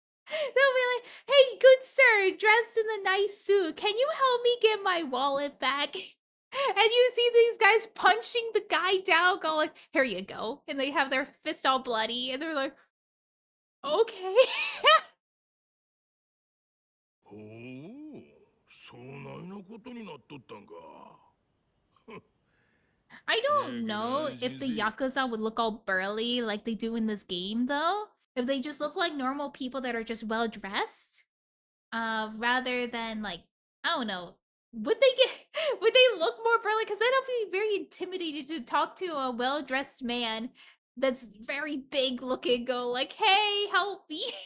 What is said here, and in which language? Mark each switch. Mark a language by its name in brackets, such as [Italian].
[English] They'll be like, hey, good sir, dressed in a nice suit, can you help me get my wallet back? And you see these guys punching the guy down, going like, here you go. And they have their fist all bloody, and they're like, okay. [Japanese] ほう、そないなことになっとったんか。 [English] I don't know if the Yakuza would look all burly like they do in this game, though. If they just look like normal people that are just well dressed. rather than like, I don't know, would they get would they look more burly? Because then I'll be very intimidated to talk to a well-dressed man that's very big looking, go like, "Hey, help me."